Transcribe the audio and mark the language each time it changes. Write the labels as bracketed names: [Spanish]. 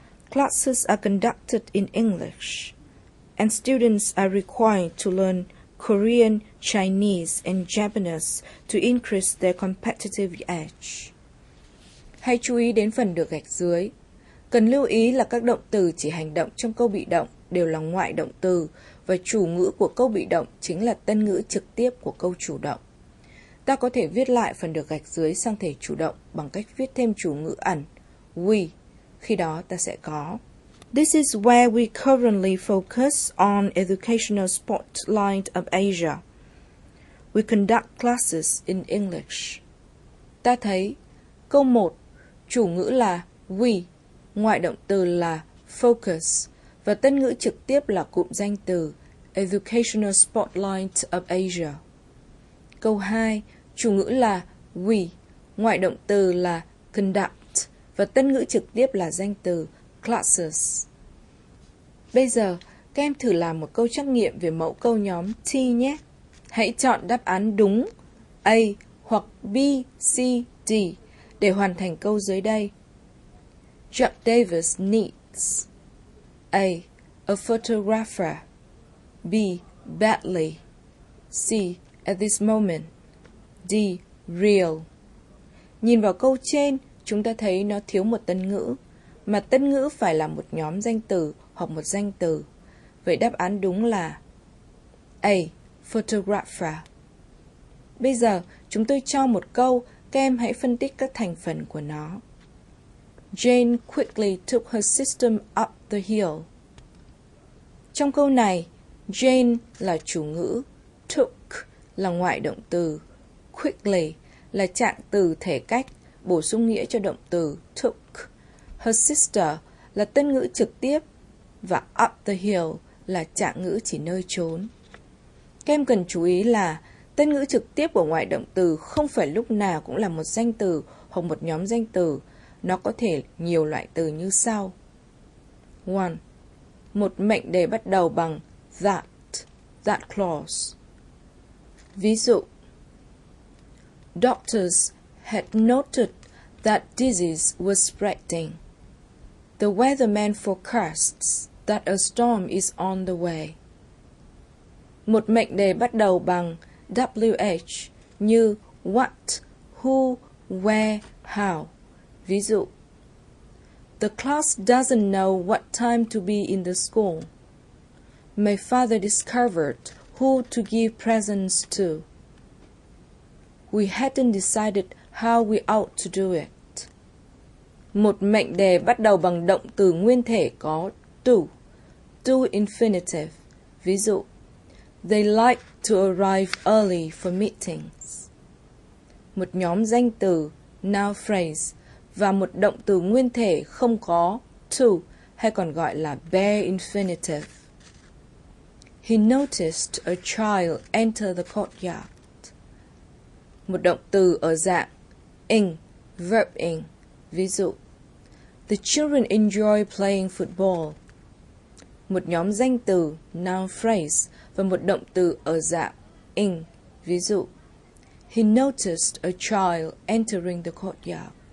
[English] Classes are conducted in English, and students are required to learn Korean, Chinese, and Japanese to increase their competitive edge. [Vietnamese] Hãy chú ý đến phần được gạch dưới. Cần lưu ý là các động từ chỉ hành động trong câu bị động đều là ngoại động từ và chủ ngữ của câu bị động chính là tân ngữ trực tiếp của câu chủ động. Ta có thể viết lại phần được gạch dưới sang thể chủ động bằng cách viết thêm chủ ngữ ẩn we. Khi đó ta sẽ có: [English] This is where we currently focus on educational spotlight of Asia. We conduct classes in English. [Vietnamese] Ta thấy câu 1, chủ ngữ là we, ngoại động từ là focus và tân ngữ trực tiếp là cụm danh từ [English] educational spotlight of Asia. [Vietnamese] Câu 2, chủ ngữ là we, ngoại động từ là conduct và tân ngữ trực tiếp là danh từ classes. Bây giờ, các em thử làm một câu trắc nghiệm về mẫu câu nhóm T nhé. Hãy chọn đáp án đúng A hoặc B, C, D để hoàn thành câu dưới đây. [English] Jack Davis needs A photographer, B. badly, C. at this moment, D. real. [Vietnamese] Nhìn vào câu trên, chúng ta thấy nó thiếu một tân ngữ, mà tân ngữ phải là một nhóm danh từ hoặc một danh từ. Vậy đáp án đúng là A. photographer. Bây giờ, chúng tôi cho một câu, các em hãy phân tích các thành phần của nó. [English] Jane quickly took her system up the hill. [Vietnamese] Trong câu này, Jane là chủ ngữ, took là ngoại động từ, quickly là trạng từ thể cách, bổ sung nghĩa cho động từ took. [English] Her sister [Vietnamese] là tân ngữ trực tiếp và [English] up the hill [Vietnamese] là trạng ngữ chỉ nơi trốn. Các em cần chú ý là tân ngữ trực tiếp của ngoại động từ không phải lúc nào cũng là một danh từ hoặc một nhóm danh từ. Nó có thể nhiều loại từ như sau. 1. Một mệnh đề bắt đầu bằng that clause. Ví dụ, [English] Doctors had noted that disease was spreading. The weatherman forecasts that a storm is on the way. [Vietnamese] Một mệnh đề bắt đầu bằng WH như what, who, where, how. Ví dụ, [English] The class doesn't know what time to be in the school. My father discovered who to give presents to. We hadn't decided how we ought to do it. [Vietnamese] Một mệnh đề bắt đầu bằng động từ nguyên thể có to infinitive. Ví dụ, [English] They like to arrive early for meetings. [Vietnamese] Một nhóm danh từ noun phrase và một động từ nguyên thể không có to hay còn gọi là bare infinitive. [English] He noticed a child enter the courtyard. [Vietnamese] Một động từ ở dạng ing, verb ing. Ví dụ, [English] The children enjoy playing football. [Vietnamese] Một nhóm danh từ noun phrase và một động từ ở dạng ing. Ví dụ, [English] He noticed a child entering the courtyard.